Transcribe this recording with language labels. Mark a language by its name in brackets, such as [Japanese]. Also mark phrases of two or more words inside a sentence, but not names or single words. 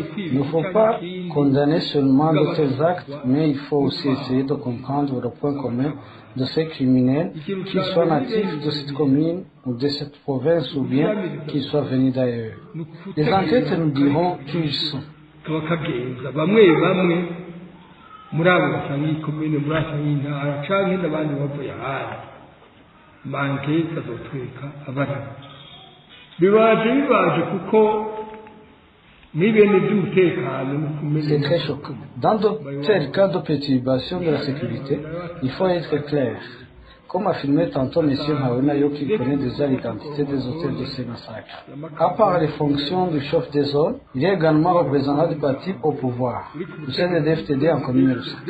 [French] Il ne faut pas condamner seulement de tels actes, mais il faut aussi essayer de comprendre le point commun de ces criminels, qu'ils soient natifs de cette commune ou de cette province ou bien qu'ils soient venus d'ailleurs. Les enquêtes nous diront qui ils sont. [Rundi] muri abo basanga iyi komine muri asanga intara canke n'abandi bavuye ahandi manke kazotweka abana bibaje kuko n'ibintu by'umutekano n'ukumenya. [French] C'est très choquant. Dans de tels cas de perturbation de la sécurité, il faut être clair. Comme affirmait tantôt M. Haonayo, qui connaît déjà l'identité des auteurs de ces massacres. À part les fonctions du chef des zones, il est également représentant du parti au pouvoir, le CNDD-FDD en commune Lusaka.